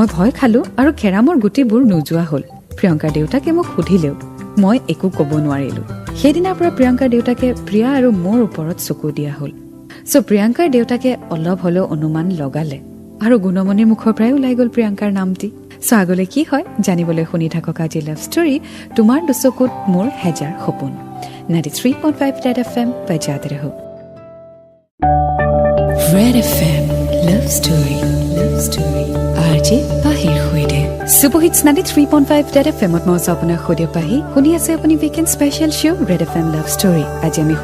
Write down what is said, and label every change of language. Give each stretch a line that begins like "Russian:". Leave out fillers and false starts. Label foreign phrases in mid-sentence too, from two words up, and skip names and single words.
Assamese: ভয় খালোঁ আৰু কেৰামৰ গুটিবোৰ নোযোৱা হ'ল প্ৰিয়ংকাৰ দেউতাকে মোক সুধিলেও মই একো ক'ব নোৱাৰিলোঁ সেইদিনাৰ পৰা প্ৰিয়ংকাৰ দেউতাকে প্ৰিয়া আৰু মোৰ ওপৰত চকু দিয়া হ'ল চ' প্ৰিয়ংকাৰ দেউতাকে অলপ হ'লেও অনুমান লগালে আৰু গুণমণিৰ মুখৰ পৰাই ওলাই গ'ল প্ৰিয়ংকাৰ নামটি চ' আগলৈ কি হয় জানিবলৈ শুনি থাকক আজি
English: love story
Assamese: তোমাৰ দুচকুত মোৰ হেজাৰ সপোন 93.5 Red FM
Hindi: बजाते रहो
Assamese: Red FM Love Story Rj-pahi hoide Superhit 93.5 Red FM ত মই আপোনাৰ Rj-pahi শুনি আছে আপুনি
English: weekend special show'
Assamese: Red FM Love Story আজি আমি